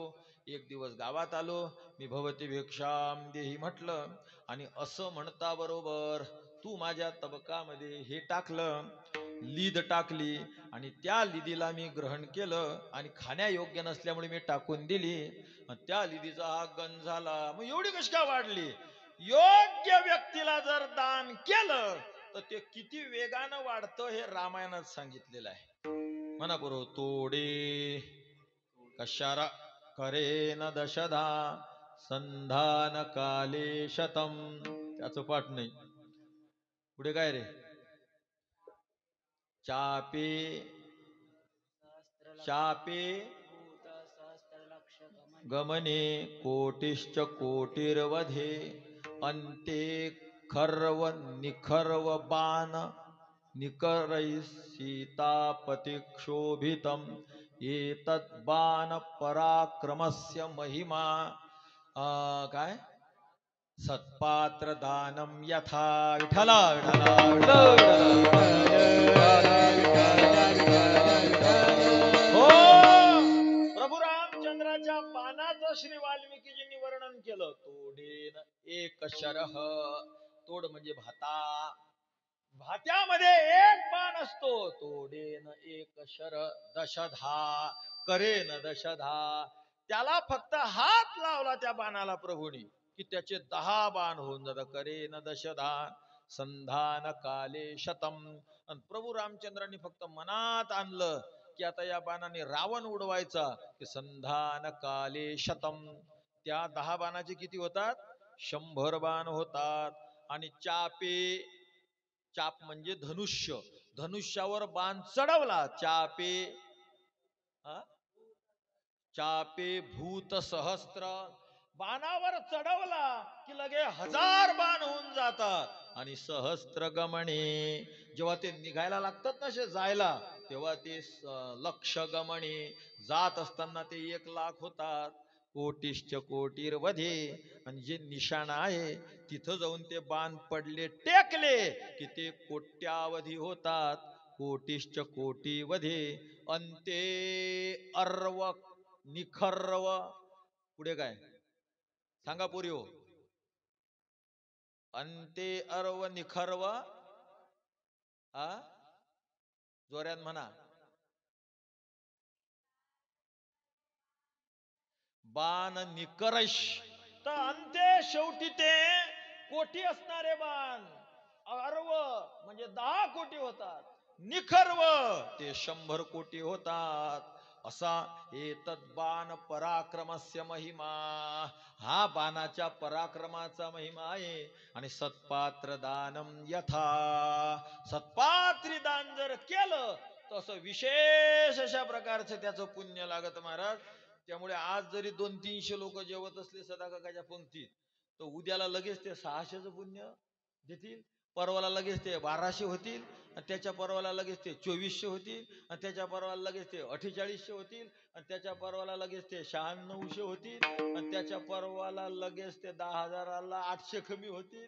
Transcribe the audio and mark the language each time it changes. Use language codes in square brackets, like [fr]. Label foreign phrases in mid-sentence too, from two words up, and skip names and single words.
[mr] एक दिवस गावात आलो, मी [sa] भवती भिक्षाम देही [mr] म्हटलं, आणि असं म्हणता बरोबर तू माझ्या तबकामध्ये हे टाकलं, लीद टाकली, आणि त्या लिदीला मी ग्रहण केलं, आणि खाण्यायोग्य नसल्यामुळे मी टाकून दिली. त्या लिदीचा हा गंज झाला. मग एवढी कशी काय वाढली. योग्य व्यक्तीला जर दान केलं तर ते किती वेगानं वाढतं हे रामायणात सांगितलेलं आहे. म्हणा बरोबर, [sa] तोडे कशारा करे न दशधा संधान काले शतम. [mr] त्याचं पाठ नाही. पुढे काय रे, [sa] चापे चापे गमने कोटिश्च कोटिर्वधे अन्ते खर्व निखर्व बाण निकरैः सीतापतिक्षोभितम् एतत् बाण पराक्रमस्य महिमा काय सत्पात्र दानम यथा [mr] विठला विठला हो प्रभू रामचंद्राच्या बाणाचं श्री वाल्मिकीजींनी वर्णन केलं. [sa] तोडेन एक शरह, [mr] तोड म्हणजे भाता, भात्यामध्ये एक बाण असतो. [sa] तोडेन एक शर दशधा, करेन दशधा. [mr] त्याला फक्त हात लावला त्या बाणाला प्रभूनी की त्याचे 10 बाण होऊन जातात. [sa] करेन दशधान संधान काले शतम. [mr] आणि प्रभू रामचंद्रांनी फक्त मनात आणलं की आता या बाणाने रावण उडवायचा, की [sa] संधान काले शतम. [mr] त्या 10 बाणाचे किती होतात? 100 बाण होतात. आणि चापे, चाप म्हणजे धनुष्य, धनुष्यावर बाण चढवला. [sa] चापे चापे भूत सहस्त्र, [mr] बाणावर चढवला की लगे 1000 बाण होऊन जातात. आणि [sa] सहस्त्र गमणे, [mr] जेव्हा ते निघायला लागतात ना जायला, तेव्हा ते [sa] लक्ष गमणे, [mr] जात असताना ते 1,00,000 होतात. [sa] कोटिश्च कोटिर्वधे, [mr] आणि जे निशाणा आहे तिथं जाऊन ते बाण पडले टेकले की ते कोट्यावधी होतात. [sa] कोटिश्च कोटिवधे अंते अर्व निखर्व. [mr] पुढे काय सांगा पुरी हो? [sa] अंते अर्व निखर्व, [mr] जोऱ्यात म्हणा. [sa] बाण निकरश, [mr] तर अंते शेवटी ते कोटी असणारे बाण अर्व म्हणजे 10 कोटी होतात. निखर्व ते 100 कोटी होतात. असा [sa] एतत् बाण पराक्रमस्य महिमा, [mr] हा बाणाच्या पराक्रमाचा महिमा आहे. आणि [sa] सत्पात्र दानम यथा, [mr] सत्पात्री दान जर केलं तसं विशेष अशा प्रकारचं त्याचं पुण्य लागत महाराज. त्यामुळे आज जरी 200-300 लोक जेवत असले सदाकाकाच्या पंक्तीत, तर उद्याला लगेच ते 600चं पुण्य देतील, परवाला लगेच ते 1200 होतील, आणि त्याच्या परवाला लगेच ते 2400 होतील, आणि त्याच्या परवाला लगेच ते 4800 होतील, आणि त्याच्या परवाला लगेच ते 9600 होतील, आणि त्याच्या परवाला लगेच ते 10,000ला 800 कमी होतील.